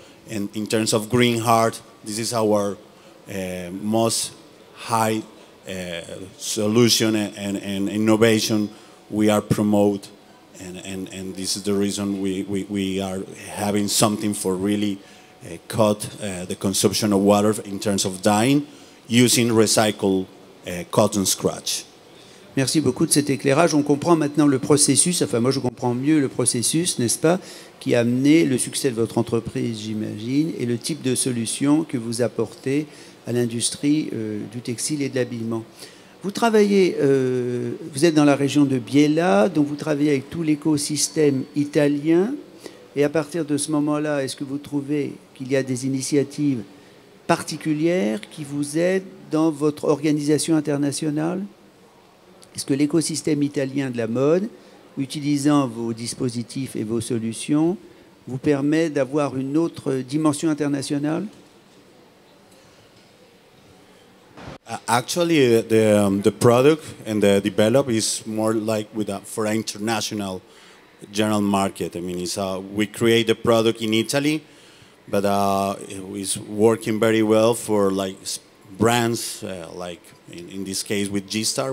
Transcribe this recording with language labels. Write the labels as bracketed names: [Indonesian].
[English] And in terms of Green Heart, this is our most high solution and innovation we are promote. And this is the reason we are having something for really cut the consumption of water in terms of dyeing using recycled cotton scratch. [French] Merci beaucoup de cet éclairage. On comprend maintenant le processus, enfin moi je comprends mieux le processus, n'est-ce pas, qui a amené le succès de votre entreprise, j'imagine, et le type de solution que vous apportez à l'industrie du textile et de l'habillement. Vous travaillez, vous êtes dans la région de Biella, donc vous travaillez avec tout l'écosystème italien. Et à partir de ce moment-là, est-ce que vous trouvez qu'il y a des initiatives particulières qui vous aident dans votre organisation internationale? Est-ce que l'écosystème italien de la mode, utilisant vos dispositifs et vos solutions, vous permet d'avoir une autre dimension internationale? [English] Actually, the product and the develop is more like for international general market. I mean, we create the product in Italy, but it's working very well for like brands, like in this case with G-Star.